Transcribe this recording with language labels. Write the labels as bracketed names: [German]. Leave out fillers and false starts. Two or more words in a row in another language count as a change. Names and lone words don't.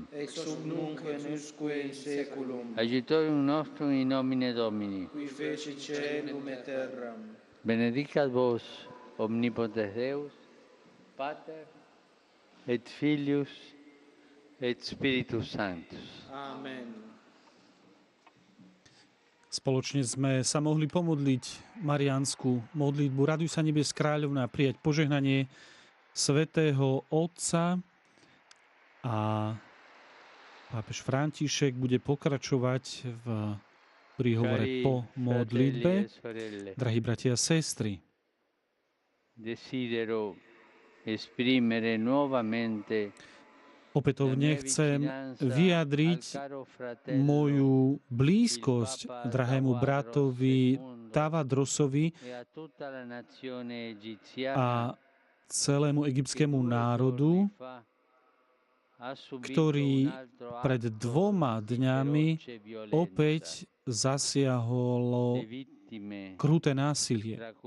[Latin] Ex hoc nunc et usque in saeculum. Aiutorium nostrum in nomine Domini. Qui feci caelum et terram. Benedicat vos, omnipotens Deus, Pater, et Filius, et Spiritus Sanctus. Amen. [Slovak] Spoločne sme sa mohli pomodliť mariánsku modlitbu. Raduj sa, nebes kráľovná, prijať požehnanie svätého Otca, a pápež František bude pokračovať v príhovore po modlitbe. Drahí bratia a sestry, [Italian] Desidero esprimere nuovamente [Slovak] opätovne chcem vyjadriť moju blízkosť drahému bratovi Tavadrosovi a celému egyptskému národu, ktorý pred 2 dňami opäť zasiahlo kruté násilie.